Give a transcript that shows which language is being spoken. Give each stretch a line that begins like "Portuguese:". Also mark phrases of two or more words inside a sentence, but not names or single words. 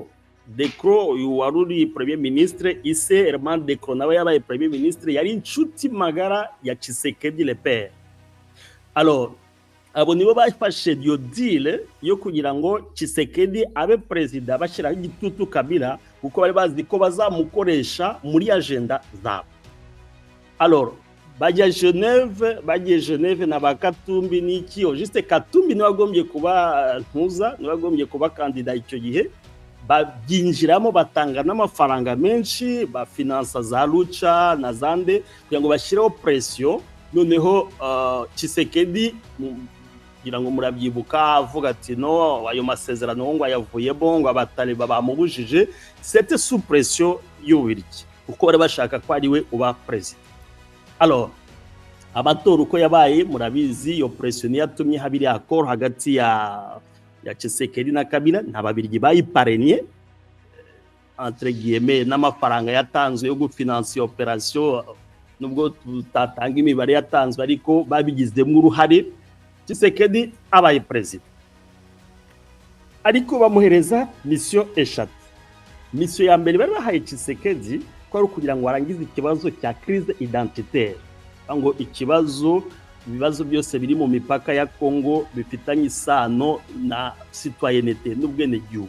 Kinyarwanda: Decro uyu waruri
French: premier ministre,
Kinyarwanda: ise Herman Decro nawe yabaye
French: premier ministre,
Kinyarwanda: yari inshuti magara ya Tshisekedi
French: le père.
Kinyarwanda: Alors abo nibo bafashe iyo deal yo kugira ngo Tshisekedi abe president, bashyiraho igitutu Kabila kuko bari bazi ko bazamukoresha muri agenda zabo. Alors bagiye Geneve na Bakatumbi niki juste Katumbi niwe agombye kuba ntuza, niwe agombye kuba kandida icyo gihe, babyinjiramo batanga n'amafaranga menshi, bafinansa za Lucha na Zande kugira ngo bashireho pression. Noneho Tshisekedi kugira ngo murabyibuka avuga ati no ayo masezerano ngo ayavuyemo, ngo abataliba bamubujije,
French: c'était sous pression
Kinyarwanda: y'Ububiligi kuko bari bashaka ko ari we uba president. Alors amatora uko yabaye murabizi, iyo pression yatumye habiri accord hagati ya Tshisekedi na Kabila, n'Ababiligi bayiparenie
French: entre guillemets,
Kinyarwanda: n'amafaranga yatanzwe yo gufinansa operation, nubwo tutatanga imibare yatanzwe ariko babigizemo uruhare. Tshisekedi abaye president, ariko bamuhereza mission eshatu. Mission ya mbere bari bahaye Tshisekedi ko ari kugira ngo arangize ikibazo cya
French: crise identitaire,
Kinyarwanda: ngo ibibazo byose biri mu mipaka ya Congo bifitanye isano na citoyenneté n'ubwenegihugu.